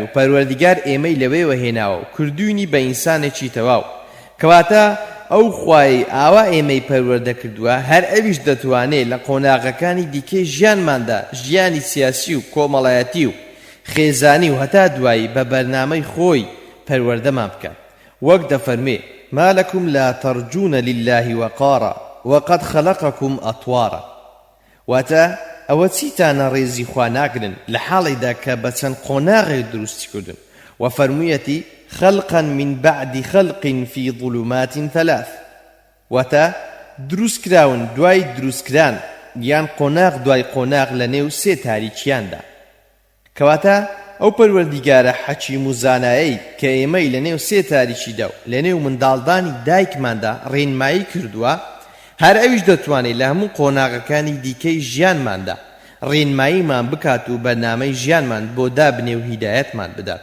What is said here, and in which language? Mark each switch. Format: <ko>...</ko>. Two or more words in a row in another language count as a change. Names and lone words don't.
<ckb>پەروەردیگار ئێمەی لەوەیەوە هێناوە و کردوینی بە ئینسانێکی تەواو، کەواتە ئەو خوای ئاوا ئێمەی پەروەردە کردووە هەر ئەویش دەتوانێت لە قۆناغەکانی دیکەی ژیانماندا ژیانی سیاسی و کۆمەڵایەتی و خێزانی و هەتا دوایی بە بەرنامەی خۆی پەروەردەمان بکات، وەک دەفەرمێ</ckb> <ar>ما لكم لا ترجون لله وقارا وقد خلقكم أطوارا.</ar> <ckb>واتا ئەوە چیتانە ڕێزی خوا ناگرن لە حاڵێکدا کە بە چەند قۆناغێک دروستی کردن و فەرموویەتی</ckb> <ar>خلقا من بعد خلق في ظلمات ثلاث،</ar> <ckb>واتا دروست کراون دوای دروستکران یان قۆناغ دوای قۆناغ لە نێو سێ تاریکیاندا. کەواتە ئەو پەروەردیگارە حەکیم و زانایەی کە ئێمەی لە نێو سێ تاریکیدا و لە نێو منداڵدانی دایکماندا ڕێنمایی کردووە، هەر ئەویش دەتوانێت لە هەموو قۆناغەکانی دیکەی ژیانماندا ڕێنماییمان بکات و بەرنامەی ژیانمان بۆ دابنێ و هیدایەتمان بدات.</ckb>